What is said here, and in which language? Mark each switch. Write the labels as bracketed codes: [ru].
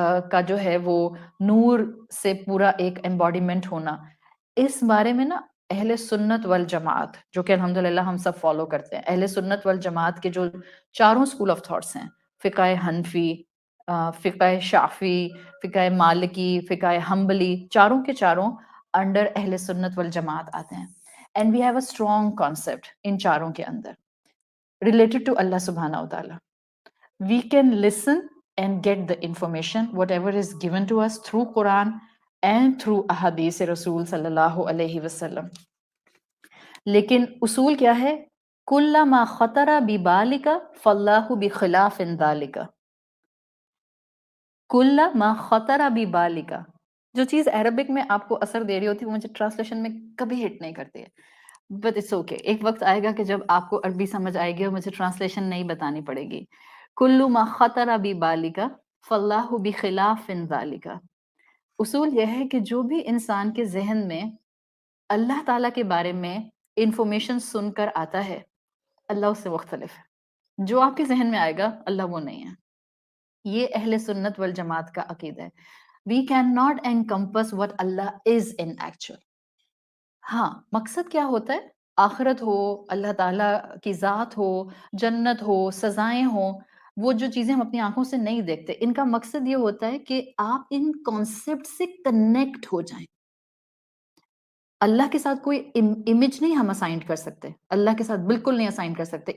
[ur] کا جو ہے وہ نور سے پورا ایک ایمبوڈیمنٹ ہونا، اس بارے میں نا اہل سنت والجماعت جو کہ الحمدللہ ہم سب فالو کرتے ہیں، اہل سنت والجماعت کے جو چاروں اسکول آف تھاٹس ہیں، فقہ حنفی، فقہ شافی، فقہ مالکی، فقہ حنبلی، چاروں کے چاروں انڈر اہل سنت والجماعت آتے ہیں. [en] and we have a strong concept ان [ur] چاروں کے اندر [en] related to Allah subhanahu wa ta'ala. We can listen and get the information whatever is given to us through Quran and through ahadith Rasul sallallahu alayhi wasallam. [ur] لیکن اصول کیا ہے؟ [ar] کُلَّ مَا خَطَرَ بِبَالِكَ فَاللَّهُ بِخِلَافٍ ذَلِكَ. کُلَّ مَا خَطَرَ بِبَالِكَ [ur] جو چیز عربک میں آپ کو اثر دے رہی ہوتی ہے وہ مجھے ٹرانسلیشن میں کبھی ہٹ نہیں کرتی ہے. [en] but it's okay, [ur] ایک وقت آئے گا کہ جب آپ کو عربی سمجھ آئے گی اور مجھے ٹرانسلیشن نہیں بتانی پڑے گی. [ar] کُلُّ مَا خَطَرَ بِبَالِكَ فَاللَّهُ بِخِلَافٍ ذَلِكَ. [ur] اصول یہ ہے کہ جو بھی انسان کے ذہن میں اللہ تعالیٰ کے بارے میں انفارمیشن سن کر آتا ہے اللہ اس سے مختلف ہے. جو آپ کے ذہن میں آئے گا اللہ وہ نہیں ہے. یہ اہل سنت والجماعت کا عقیدہ ہے. [en] We cannot encompass what Allah is in actual. [ur] ہاں مقصد کیا ہوتا ہے؟ آخرت ہو، اللہ تعالیٰ کی ذات ہو، جنت ہو، سزائیں ہوں، وہ جو چیزیں ہم اپنی آنکھوں سے نہیں دیکھتے، ان کا مقصد یہ ہوتا ہے کہ آپ ان کانسیپٹ سے کنیکٹ ہو جائیں. اللہ کے ساتھ کوئی امیج نہیں ہم اسائن کر سکتے، اللہ کے ساتھ بالکل نہیں اسائن کر سکتے.